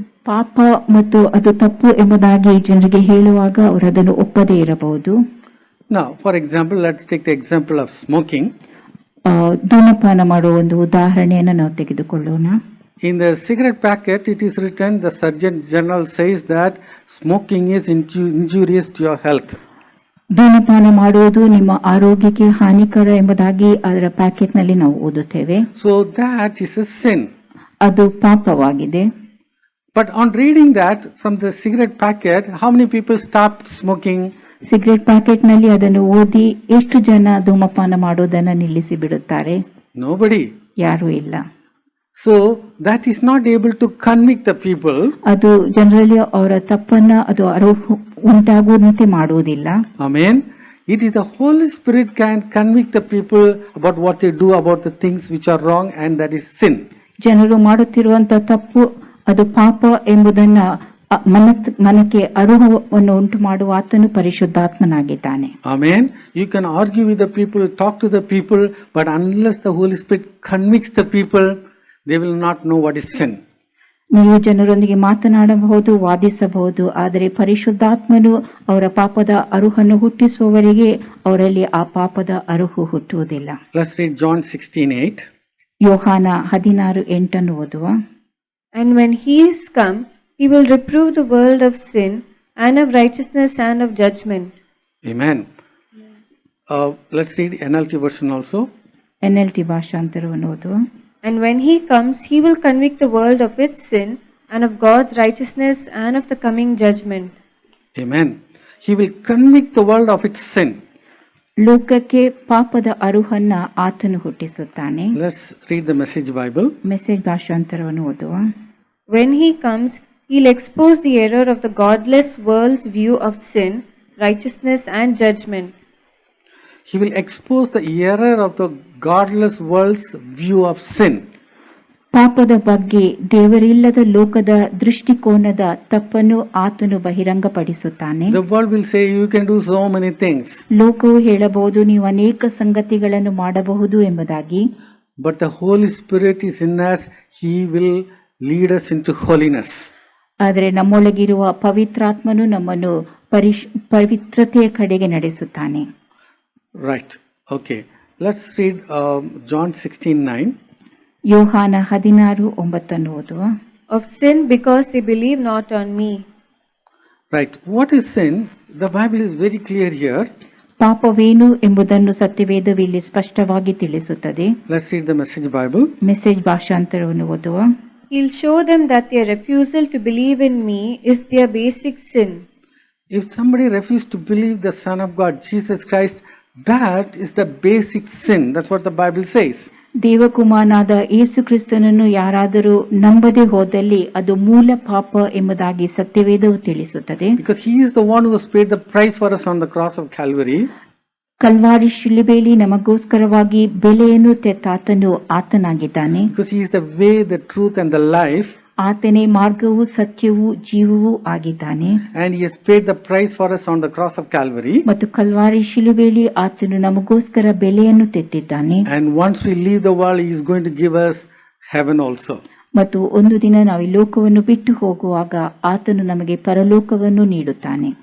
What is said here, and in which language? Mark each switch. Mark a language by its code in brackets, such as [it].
[kn] ಪಾಪ ಮತ್ತು ಅದು ತಪ್ಪು ಎಂಬುದಾಗಿ ಜನರಿಗೆ ಹೇಳುವಾಗ ಅವರು ಅದನ್ನು ಒಪ್ಪದೇ ಇರಬಹುದು. [en] Now, for example, let's take the example of smoking. [kn] ಧೂಮಪಾನ ಮಾಡುವ ಒಂದು ಉದಾಹರಣೆಯನ್ನು ನಾವು ತೆಗೆದುಕೊಳ್ಳೋಣ. [en] In the cigarette packet, it is written, the Surgeon General says that smoking is injurious to your health. [kn] ಧೂಮಪಾನ ಮಾಡುವುದು ನಿಮ್ಮ ಆರೋಗ್ಯಕ್ಕೆ ಹಾನಿಕರ ಎಂಬುದಾಗಿ ಅದರ ಪ್ಯಾಕೆಟ್ನಲ್ಲಿ ನಾವು ಓದುತ್ತೇವೆ. [en] So that is a sin. [kn] ಅದು ಪಾಪವಾಗಿದೆ. [en] But on reading that from the cigarette packet, how many people stopped smoking? [kn] Cigarette ಪ್ಯಾಕೆಟ್ನಲ್ಲಿ ಅದನ್ನು ಓದಿ ಎಷ್ಟು ಜನ ಧೂಮಪಾನ ಮಾಡೋದನ್ನು ನಿಲ್ಲಿಸಿ ಬಿಡುತ್ತಾರೆ? [en] Nobody. [kn] ಯಾರೂ ಇಲ್ಲ. [en] So that is not able to convict the people. [kn] ಅದು ಜನರಲ್ಲಿ ಅವರ ತಪ್ಪನ್ನ ಅದು ಉಂಟಾಗುವಂತೆ ಮಾಡುವುದಿಲ್ಲ. [en] Amen. It is the Holy Spirit can convict the people about what they do, about the things which are wrong, and that is sin. [kn] ಜನರು ಮಾಡುತ್ತಿರುವಂತ ತಪ್ಪು, ಅದು ಪಾಪ ಎಂಬುದನ್ನ ಮನಕ್ಕೆ ಅರುಹವನ್ನು ಉಂಟು ಮಾಡುವ ಆತನು ಪರಿಶುದ್ಧಾತ್ಮನಾಗಿದ್ದಾನೆ. [en] Amen. You can argue with the people, talk to the people, but unless the Holy Spirit convicts the people, they will not know what is sin. [kn] ನೀವು ಜನರೊಂದಿಗೆ ಮಾತನಾಡಬಹುದು, ವಾದಿಸಬಹುದು, ಆದರೆ ಪರಿಶುದ್ಧಾತ್ಮನು ಅವರ ಪಾಪದ ಅರುಹನ್ನು ಹುಟ್ಟಿಸುವವರೆಗೆ ಅವರಲ್ಲಿ ಆ ಪಾಪದ ಅರುಹು ಹುಟ್ಟುವುದಿಲ್ಲ. [en] Let's read John 16:8. [kn] ಯೋಹಾನ 16:8 ಓದುವ. [en] And when He is come, He will reprove the world of sin and of righteousness and of judgment. Amen. Let's read NLT version also. [kn] NLT ಭಾಷಾಂತರವನ್ನು ಓದುವ. [en] And when He comes, He will convict the world of its sin and of God's righteousness and of the coming judgment. Amen. He will convict the world of its sin. [kn] ಲೋಕಕ್ಕೆ ಪಾಪದ ಅರುಹನ್ನ ಆತನು ಹುಟ್ಟಿಸುತ್ತಾನೆ. [en] Let's read the Message Bible. [kn] Message ಭಾಷಾಂತರವನ್ನು ಓದುವ. [en] When He comes, He'll expose the error of the godless world's view of sin, righteousness and judgment. He will expose the error of the godless world's view of sin. [kn] ಪಾಪದ ಬಗ್ಗೆ ದೇವರಿಲ್ಲದ ಲೋಕದ ದೃಷ್ಟಿಕೋನದ ತಪ್ಪನ್ನು ಆತನು ಬಹಿರಂಗಪಡಿಸುತ್ತಾನೆ. [en] The world will say you can do so many things. [kn] ಲೋಕವು ಹೇಳಬಹುದು ನೀವು ಅನೇಕ ಸಂಗತಿಗಳನ್ನು ಮಾಡಬಹುದು ಎಂಬುದಾಗಿ. [en] But the Holy Spirit is in us. He will lead us into holiness. [kn] ಆದರೆ ನಮ್ಮೊಳಗಿರುವ ಪವಿತ್ರಾತ್ಮನು ನಮ್ಮನ್ನು ಪವಿತ್ರತೆಯ ಕಡೆಗೆ ನಡೆಸುತ್ತಾನೆ. [en] Right. Okay. Let's read John 16:9. [kn] ಯೋಹಾನ 16:9 ಓದುವ. [en] of sin because they believe not on me. Right. What is sin? The Bible is very clear here. [kn] ಪಾಪವೇನು ಎಂಬುದನ್ನು ಸತ್ಯವೇದವು ಇಲ್ಲಿ ಸ್ಪಷ್ಟವಾಗಿ ತಿಳಿಸುತ್ತದೆ. [en] Let's read the Message Bible. [kn] Message ಭಾಷಾಂತರವನ್ನು ಓದುವ. [en] He'll show them that their refusal to believe in me is their basic sin. If somebody refuses to believe the Son of God, Jesus Christ, that is the basic sin. That's what the Bible says. [kn] ದೇವಕುಮಾರನಾದ ಯೇಸು ಕ್ರಿಸ್ತನನ್ನು ಯಾರಾದರೂ ನಂಬದೆ ಹೋದಲ್ಲಿ ಅದು ಮೂಲ ಪಾಪ ಎಂಬುದಾಗಿ ಸತ್ಯವೇದವು ತಿಳಿಸುತ್ತದೆ. [en] Because he is the one who has paid the price for us on the cross of Calvary. [kn] Calvary ಶಿಲುಬೆಯಲ್ಲಿ ನಮಗೋಸ್ಕರವಾಗಿ ಬೆಲೆಯನ್ನು ತೆತ್ತಾತನು ಆತನಾಗಿದ್ದಾನೆ. [en] Because he is the way, the truth and the life. [kn] ಆತನೇ ಮಾರ್ಗವೂ ಸತ್ಯವೂ ಜೀವವೂ ಆಗಿದ್ದಾನೆ. [en] And he has paid the price for us on the cross of Calvary. [kn] ಮತ್ತು Calvary ಶಿಲುಬೆಯಲ್ಲಿ ಆತನು ನಮಗೋಸ್ಕರ ಬೆಲೆಯನ್ನು ತೆತ್ತಿದ್ದಾನೆ. [en] And once we leave the world, he is going to give us heaven also. [kn] ಮತ್ತು ಒಂದು ದಿನ ನಾವು ಈ ಲೋಕವನ್ನು ಬಿಟ್ಟು ಹೋಗುವಾಗ ಆತನು ನಮಗೆ ಪರಲೋಕವನ್ನು ನೀಡುತ್ತಾನೆ.